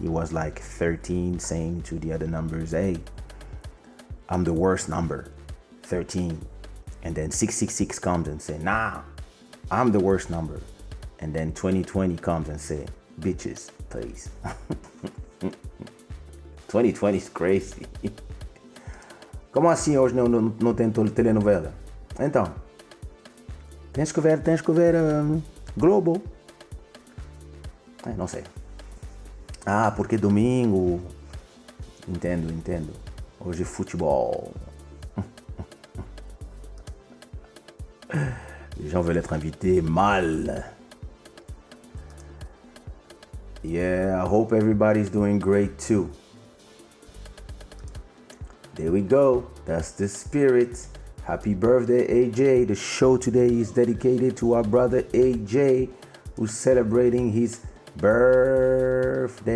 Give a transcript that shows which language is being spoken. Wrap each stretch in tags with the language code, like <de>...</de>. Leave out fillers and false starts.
<en>It was like 13 saying to the other numbers, hey, I'm the worst number, 13. And then 666 comes and say, nah, I'm the worst number. And then 2020 comes and say, bitches, please. 2020 is crazy.</en> <pt>Como assim hoje não tem telenovela? Então, tens que ver Globo. Não sei. Ah, porque domingo. Entendo. Hoje é futebol.</pt> <fr>Les gens veulent être invités mal.</fr> <en>Yeah, I hope everybody's doing great too. There we go. That's the spirit. Happy birthday, AJ. The show today is dedicated to our brother AJ, who's celebrating his birthday.</en>